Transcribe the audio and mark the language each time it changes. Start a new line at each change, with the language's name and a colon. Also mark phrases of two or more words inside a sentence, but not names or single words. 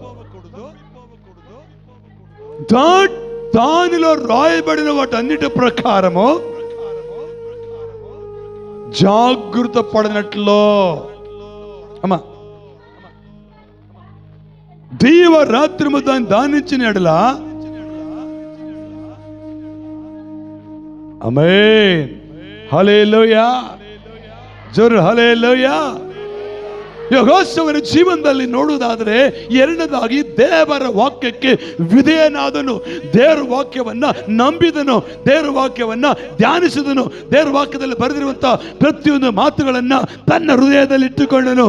Telugu: దానిలో రాయబడిన వాటన్నిటి ప్రకారము జాగృత పడినట్లు అమ్మా దీవరాత్రము దాన్ని దానించిన ఎడల ఆమేన్ హల్లెలూయా
Kannada: ಜೋರು ಹಲ್ಲೆಲೂಯಾ. ಯೆಹೋಶುವನ ಜೀವನದಲ್ಲಿ ನೋಡುವುದಾದರೆ ಎರಡನೇದಾಗಿ ದೇವರ ವಾಕ್ಯಕ್ಕೆ ವಿಧೇಯನಾದನು. ದೇವರ ವಾಕ್ಯವನ್ನ ನಂಬಿದನು, ದೇವರ ವಾಕ್ಯವನ್ನ ಧ್ಯಾನಿಸಿದನು, ದೇವರ ವಾಕ್ಯದಲ್ಲಿ ಬರೆದಿರುವಂತಹ ಪ್ರತಿಯೊಂದು ಮಾತುಗಳನ್ನ ತನ್ನ ಹೃದಯದಲ್ಲಿ ಇಟ್ಟುಕೊಂಡನು.